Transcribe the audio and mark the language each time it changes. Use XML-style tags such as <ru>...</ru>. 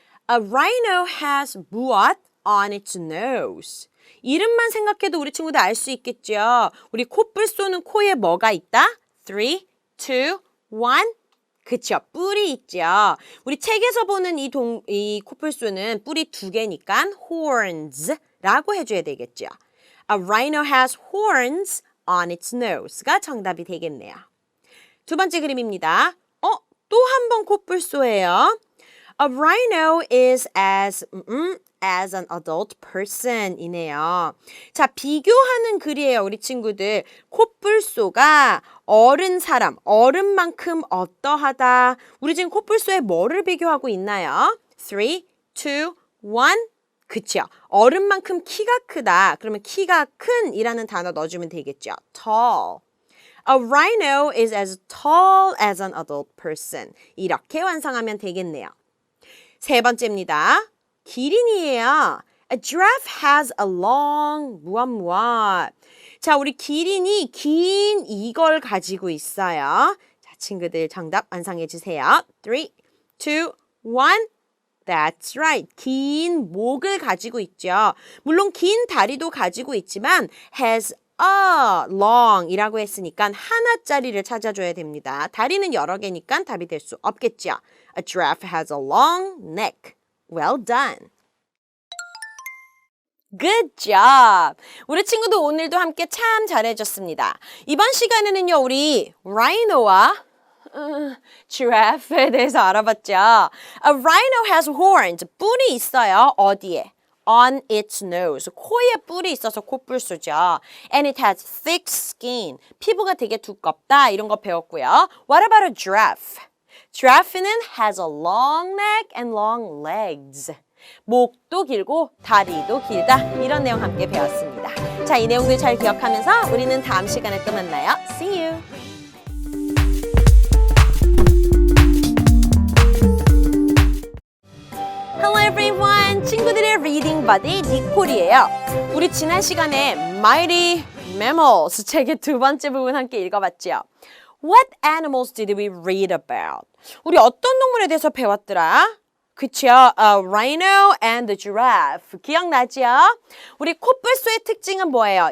<en>A rhino has what on its nose?</en> <ko>이름만 생각해도 우리 친구들 알 수 있겠죠? 우리 코뿔소는 코에 뭐가 있다? 3, 2, 1. 그쵸, 뿔이 있죠. 우리 책에서 보는 이 코뿔소는 뿔이 2개니까 horns라고 해줘야 되겠죠.</ko> <en>A rhino has horns on its nose가</en> <ko>정답이 되겠네요. 두 번째 그림입니다. 또 한 번 코뿔소예요.</ko> <en>A rhino is as an adult person</en> <ko>이네요. 자, 비교하는 글이에요, 우리 친구들. 코뿔소가 어른 사람, 어른만큼 어떠하다. 우리 지금 코뿔소에 뭐를 비교하고 있나요? 3, 2, 1. 그쵸. 어른만큼 키가 크다. 그러면 키가 큰 이라는 단어 넣어주면 되겠죠.</ko> <en>tall. A rhino is as tall as an adult person.</en> <ko>이렇게 완성하면 되겠네요. 세 번째입니다. 기린이에요.</ko> <en>A giraffe has a long</en> <ko>무엇. 자, 우리 기린이 긴 이걸 가지고 있어요. 자, 친구들 정답 완성해 주세요. 3, 2, 1.</ko> <en>That's right.</en> <ko>긴 목을 가지고 있죠. 물론 긴 다리도 가지고 있지만 has long이라고 했으니까 하나짜리를 찾아줘야 됩니다. 다리는 여러 개니까 답이 될 수 없겠죠.</ko> <en>A giraffe has a long neck. Well done. Good job!</en> <ko>우리 친구도 오늘도 함께 참 잘해줬습니다. 이번 시간에는요, 우리 rhino와 giraffe에 대해서 알아봤죠.</ko> <en>A rhino has horns.</en> <ko>뿔이 있어요. 어디에?</ko> <en>On its nose.</en> <ko>코에 뿔이 있어서 코뿔소죠.</ko> <en>And it has thick skin.</en> <ko>피부가 되게 두껍다. 이런 거 배웠고요.</ko> <en>What about a giraffe? Giraffe는 has a long neck and long legs.</en> <ko>목도 길고 다리도 길다. 이런 내용 함께 배웠습니다. 자, 이 내용들 잘 기억하면서 우리는 다음 시간에 또 만나요.</ko> <en>See you! Hello everyone!</en> <ko>친구들의 리딩 버디 니콜이에요. 우리 지난 시간에 Mighty Mammals 책의 두 번째 부분 함께 읽어봤죠.</ko> <en>What animals did we read about?</en> <ko>우리 어떤 동물에 대해서 배웠더라? 그쵸?</ko> <en>Rhino and the giraffe.</en> <ko>기억나죠? 우리 코뿔소의 특징은 뭐예요?</ko>